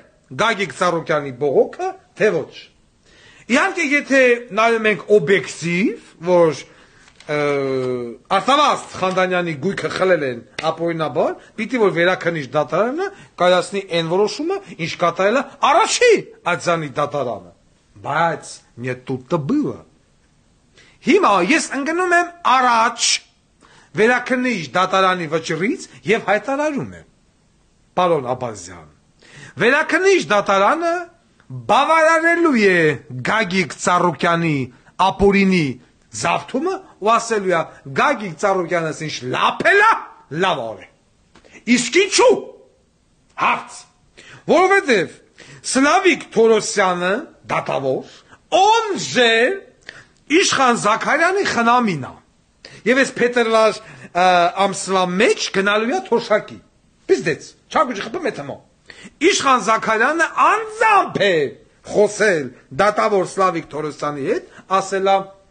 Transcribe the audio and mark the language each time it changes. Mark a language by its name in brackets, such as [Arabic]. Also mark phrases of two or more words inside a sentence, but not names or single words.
[Armenian] Գագիկ Ծառուկյանի բողոքը, թե ոչ։ Իհարկե, եթե նայում ենք օբյեկտիվ, որ Արտավազդ Խանդանյանի գույքը խլել են ապօրինաբար, պիտի որ վերաքննիչ դատարանը կայացնի այն որոշումը, ինչ կատարել է առաջի արձանի դատարանը։ Բայց [Russian] не тут-то было։ [Armenian] Հիմա ես ընկնում եմ առաջ վերաքննիչ դատարանի վճռից եւ հայտարարում եմ. Պարոն Աբազյան, վերաքննիչ դատարանը բավարարելու է Գագիկ Ծառուկյանի ապօրինի զավթումը ու ասելու է Գագիկ Ծառուկյանը ինչ լափել է, լավ է։ Իսկ ինչու՞։ Հարց։ Որովհետև Սլավիկ Թորոսյանը դատավոր, [Russian] он же [Armenian] Իշխան Զաքարյանի խնամին է։ Եվ այս փետրվար ամսվա մեջ գնալու է թոշակի։ Պիզդեց, չագուջի խփում է թմո։ Իշխան Զաքարյանը անձամբ է խոսել դատավոր Սլավիկ Թորոսյանի հետ, ասել է